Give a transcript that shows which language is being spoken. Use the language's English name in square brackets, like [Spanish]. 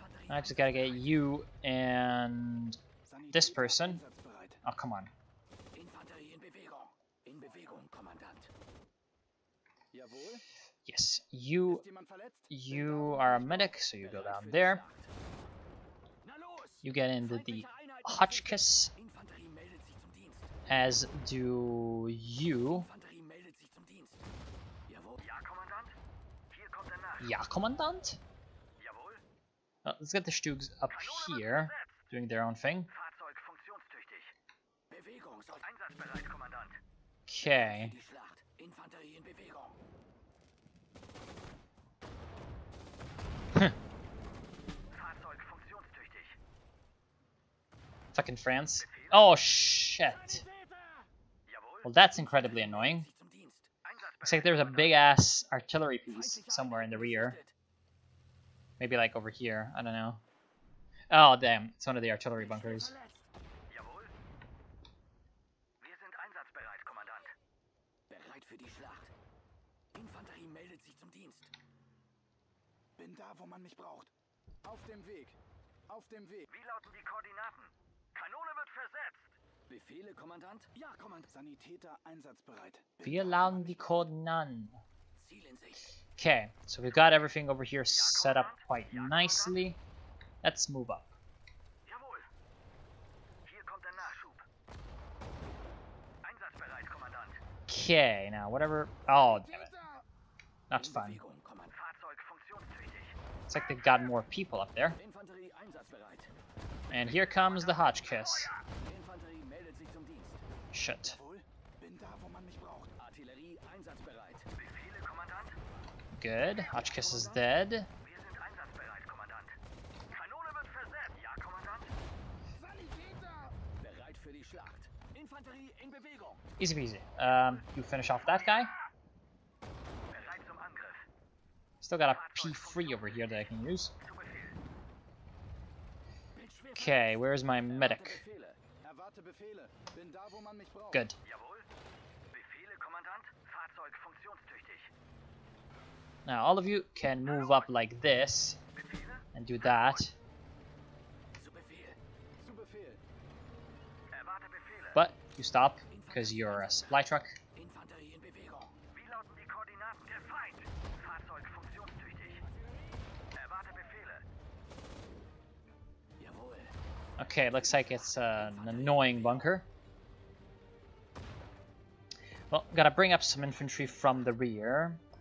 [English] I just gotta get you and this person. Oh, come on. [German] Infanterie in Bewegung. In Bewegung, Kommandant. Jawohl. [English] Yes, you [German] Ist jemand verletzt? [English] you are a medic, so you go down there. [German] Na los. [English] You get into the Hotchkiss, [German] Infanterie meldet sich zum Dienst. [English] as do you. [German] Infanterie meldet sich zum Dienst. Jawohl. Ja, Kommandant. Hier kommt der Nachschub. Ja, Commandant. Jawohl. [English] Let's get the Stugs up here, doing their own thing. [German] Fahrzeug funktionstüchtig. Bewegung soll einsatzbereit, Kommandant. [English] Okay. [German] Die Schlacht. Infanterie in Bewegung. Fahrzeug funktionstüchtig. [English] Fucking France. Oh shit. [German] Jawohl. [English] Well, that's incredibly annoying. [German] Zum Dienst. [English] Looks like there's a big ass artillery piece somewhere in the rear. Maybe like over here. I don't know. Oh damn, it's one of the artillery bunkers. [German] Jawohl. Wir sind einsatzbereit, Kommandant. Bereit für die Schlacht. Infanterie meldet sich zum Dienst. Bin da, wo man mich braucht. Auf dem Weg. Auf dem Weg. Wie lauten die Koordinaten? Kanone wird versetzt. Befehle, Kommandant? Ja, Kommandant. Sanitäter einsatzbereit. Wir laden die Koordinaten. Ziel in Sicht. [English] Okay, so we've got everything over here set up quite nicely. Let's move up. [German] Jawohl. Hier kommt der Nachschub. Einsatzbereit, Kommandant. [English] Okay, now whatever. Oh, damn it. Not fun. [German] Bewegung, Kommandant. Fahrzeug funktionstüchtig. [English] Looks like they've got more people up there. [German] Infanterie einsatzbereit. [English] And here comes the Hotchkiss. [German] Infanterie meldet sich zum Dienst. [English] Shit. [German] Jawohl. Bin da, wo man mich braucht. Artillerie einsatzbereit. Befehle, Kommandant. [English] Good. Hotchkiss is dead. [German] Wir sind einsatzbereit, Kommandant. Kanone wird versetzt. Ja, Kommandant. Sanitäter. Bereit für die Schlacht. Infanterie in Bewegung. [English] Easy peasy. You finish off that guy. [German] Bereit zum Angriff. [English] Still got a P3 over here that I can use. [German] Zu Befehl. Bin schwer [English] Okay, where's my medic? [German] Befehle. Erwarte Befehle. Bin da, wo man mich braucht. [English] Good. [German] Jawohl. Befehle, Kommandant. Fahrzeug funktionstüchtig. [English] Now all of you can move up like this [German] Befehle. [English] and do that. [German] Zu Befehl. Zu Befehl. Erwarte Befehle. [English] But you stop because you're a supply truck. [German] Infanterie in Bewegung. Wie lauten die Koordinaten? Der Feind. Fahrzeug funktionstüchtig. Erwarte Befehle. Jawohl. [English] Okay, looks like it's an annoying bunker. Well, gotta bring up some infantry from the rear.